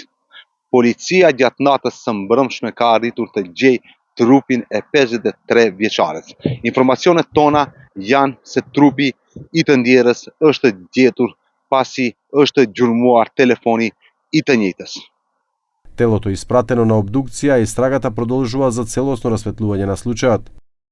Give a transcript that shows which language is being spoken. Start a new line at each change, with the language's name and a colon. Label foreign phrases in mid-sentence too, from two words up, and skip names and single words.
Albanian: Policia gjatë natës së mbrëmshme ka arritur të gjejë trupin e 53 vjeçares. Informacionet tona janë se trupi i të ndjerës është gjetur pasi është gjurmuar telefoni i të njëjtës.
Macedonian: Телото испратено на обдукција и истрагата продолжува за целосно расветлување на случајот.